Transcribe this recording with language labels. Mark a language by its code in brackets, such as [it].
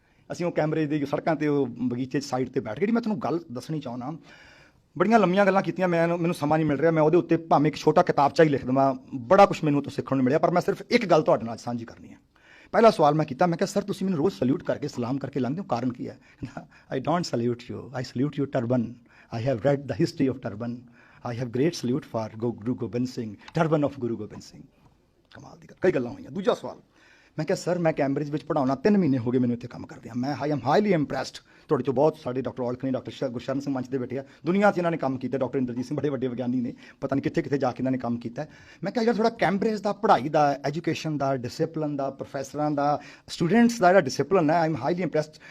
[pa] ਅਸੀਂ ਉਹ ਕੈਮਰੇ ਦੀ ਸੜਕਾਂ ਤੇ ਉਹ ਬਗੀਚੇ 'ਚ ਸਾਈਡ ਤੇ ਬੈਠ ਕੇ, ਜਿਹੜੀ ਮੈਂ ਤੁਹਾਨੂੰ ਗੱਲ ਦੱਸਣੀ ਚਾਹੁੰਦਾ, ਬੜੀਆਂ ਲੰਮੀਆਂ ਗੱਲਾਂ ਕੀਤੀਆਂ, ਮੈਨੂੰ ਸਮਾਂ ਨਹੀਂ ਮਿਲ ਰਿਹਾ। ਮੈਂ ਉਹਦੇ ਉੱਤੇ ਭਾਵੇਂ ਇੱਕ ਛੋਟਾ ਕਿਤਾਬਚਾ ਹੀ ਲਿਖ ਦੇਵਾਂ, ਬੜਾ ਕੁਛ ਮੈਨੂੰ ਤੋਂ ਸਿੱਖਣ ਨੂੰ ਮਿਲਿਆ, ਪਰ ਮੈਂ ਸਿਰਫ ਇੱਕ ਗੱਲ ਤੁਹਾਡੇ ਨਾਲ ਸਾਂਝੀ ਕਰਨੀ ਹੈ। ਪਹਿਲਾ ਸਵਾਲ ਮੈਂ ਕੀਤਾ, ਮੈਂ ਕਿਹਾ ਸਰ ਤੁਸੀਂ ਮੈਨੂੰ ਰੋਜ਼ ਸਲੂਟ ਕਰਕੇ ਸਲਾਮ ਕਰਕੇ ਲੰਘਦੇ ਹੋ, ਕਾਰਨ ਕੀ ਹੈ? [en] I don't salute you, I salute you turban. I have read the history of turban. I have great salute for Guru Gobind Singh, turban of Guru Gobind Singh। [pa] ਕਮਾਲ ਦੀ ਗੱਲ, ਕਈ ਗੱਲਾਂ ਹੋਈਆਂ। ਦੂਜਾ ਸਵਾਲ, ਮੈਂ ਕਿਹਾ ਸਰ ਮੈਂ ਕੈਂਬਰਿਜ ਵਿੱਚ ਪੜ੍ਹਾਉਣਾ 3 ਮਹੀਨੇ ਹੋ ਗਏ ਮੈਨੂੰ ਇੱਥੇ ਕੰਮ ਕਰਦਿਆਂ। ਮੈਂ [en] I am highly impressed. [pa] ਤੁਹਾਡੇ ਚੋਂ ਬਹੁਤ ਸਾਡੇ ਡਾਕਟਰ ਔਲਖ ਨੇ, ਡਾਕਟਰ ਗੁਰਸ਼ਰਨ ਸਿੰਘ ਮੰਚ ਦੇ ਬੈਠੇ ਆ, ਦੁਨੀਆ 'ਚ ਇਹਨਾਂ ਨੇ ਕੰਮ ਕੀਤਾ। ਡਾਕਟਰ ਇੰਦਰਜੀਤ ਸਿੰਘ ਬੜੇ ਵੱਡੇ ਵਿਗਿਆਨੀ ਨੇ, ਪਤਾ ਨਹੀਂ ਕਿੱਥੇ ਕਿੱਥੇ ਜਾ ਕੇ ਇਹਨਾਂ ਨੇ ਕੰਮ ਕੀਤਾ। ਮੈਂ ਕਿਹਾ ਯਾਰ ਥੋੜਾ ਕੈਂਬਰਿਜ ਦਾ, ਪੜ੍ਹਾਈ ਦਾ, ਐਜੂਕੇਸ਼ਨ ਦਾ, ਡਿਸਿਪਲਿਨ ਦਾ, ਪ੍ਰੋਫੈਸਰਾਂ ਦਾ, ਸਟੂਡੈਂਟਸ ਦਾ ਜਿਹੜਾ ਡਿਸਿਪਲਿਨ ਹੈ, [en] I am highly impressed.